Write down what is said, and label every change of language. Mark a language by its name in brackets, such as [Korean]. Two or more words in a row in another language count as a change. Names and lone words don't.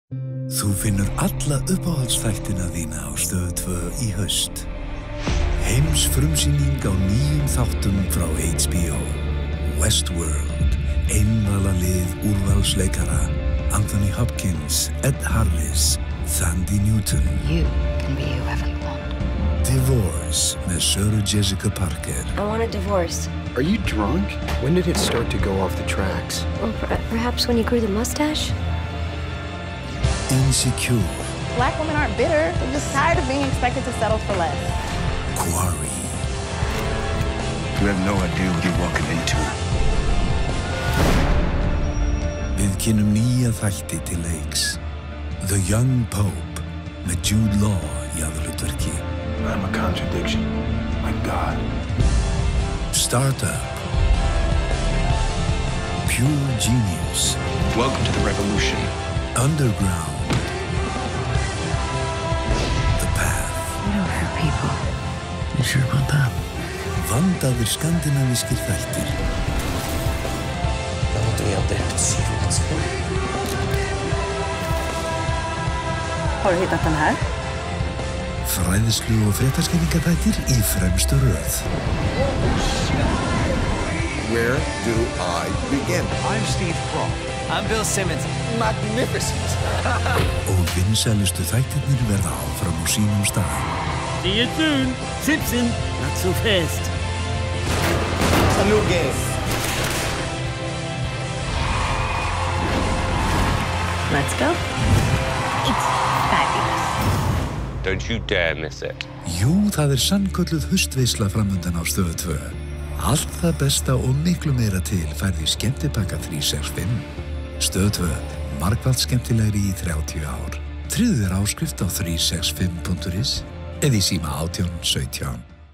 [Icelandic] Þú finnur alla uppáhaldsþættina þína á Stöð 2 í haust. Heimsfrumsýning á nýjum þáttum frá HBO. Westworld, einvala lið úrvalsleikara, Anthony Hopkins, Ed Harris, Thandie Newton. [English] You can be whoever you want. [Icelandic] Divorce með Sarah Jessica Parker. [English] I want a divorce. Are you drunk? When did it start to go off the tracks? Well, perhaps when you grew the mustache? Insecure. Black women aren't bitter. They're just tired of being expected to settle for less. Quarry. You have no idea what you're walking into. [Icelandic] Við kynnum nýja þætti til leiks. The Young Pope með Jude Law í aðalhlutverki. [English] I'm a contradiction. My God. Startup. Pure Genius. Welcome to the revolution. Underground. The Path. You don't hurt people. You sure about that? [Icelandic] Vandaðir skandinavískir þættir. [English] I want to be out there to see what's going on. [Swedish] Har du hittat den här? [Icelandic] Fræðslu og fréttaskýringaþættir í fremstu röð. [English] Where do I begin? I'm Steve Croft. I'm Bill Simmons. Magnificent. [Icelandic] Og vinsælustu þættirnir verða áfram á sínum stað. [English] See you soon. Simpson, not so fast. A new game. Let's go. It's fabulous. Don't you dare miss it. [Icelandic] Jú, það sannkölluð haustveisla framundan á Stöð 2. Allt það besta og miklu meira til færði skemmtipakka 365. Stöð 2, margfalt skemmtilegri í 30 ár. Tryggðu þér áskrift á 365.is eða í síma 1817.